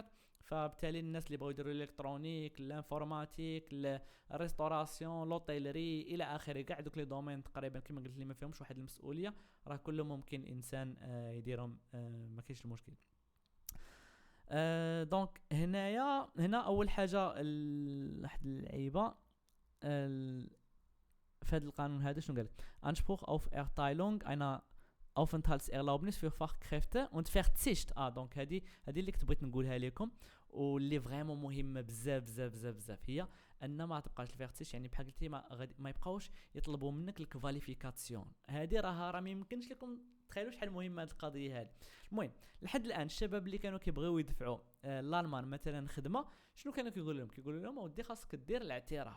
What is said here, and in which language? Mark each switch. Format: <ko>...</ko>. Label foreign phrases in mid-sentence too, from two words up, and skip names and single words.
<ar>فبالتالي الناس اللي بغاو يديروا الالكترونيك، الانفورماتيك، الريستوراسيون، لوطيلري الى اخره، كاع دوك</ar> <fr>les domaines</fr> <ar>تقريبا كما قلت لي ما فيهمش واحد المسؤوليه، راه كلهم ممكن انسان يديرهم، ما كاينش المشكل. دونك هنا اول حاجه واحد اللعيبه في هذا القانون هذا شنو قال؟</ar> <de>Anspruch auf Erteilung einer Aufenthaltserlaubnis für Fachkräfte und Verzicht.</de> <ar>دونك هذه اللي كنت بغيت نقولها لكم، واللي فريمون مهمه بزاف بزاف بزاف بزاف، هي ان ما تبقاش الفيرتيش. يعني بحال قلتي ما يبقاوش يطلبوا منك الكواليفيكاسيون. هذه راه ما يمكنش لكم تخيلوا شحال مهمه هذه القضيه هذه. المهم لحد الان الشباب اللي كانوا كيبغيو يدفعوا لالمان مثلا خدمه، شنو كانوا كيقولوا لهم اودي خاصك دير الاعتراف.</ar>